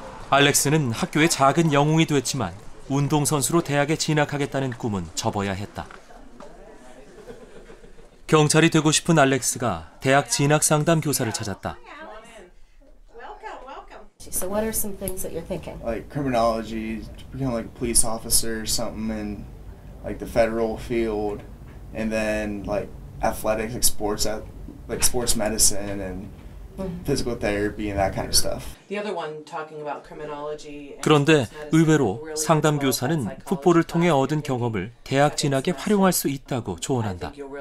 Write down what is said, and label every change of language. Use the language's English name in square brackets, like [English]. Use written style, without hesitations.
[Korean] 알렉스는 학교의 작은 영웅이 됐지만 운동선수로 대학에 진학하겠다는 꿈은 접어야 했다. 경찰이 되고 싶은 알렉스가 대학 진학 상담 교사를 찾았다. [English] So what are some things that you're thinking? Like criminology, to become like a police officer or something in like the federal field, and then like athletics, like sports medicine and physical therapy and that kind of stuff. The other one talking about criminology. [Korean] 그런데 의외로 상담 교사는 풋볼을 통해 얻은 경험을 대학 진학에 활용할 수 있다고 조언한다.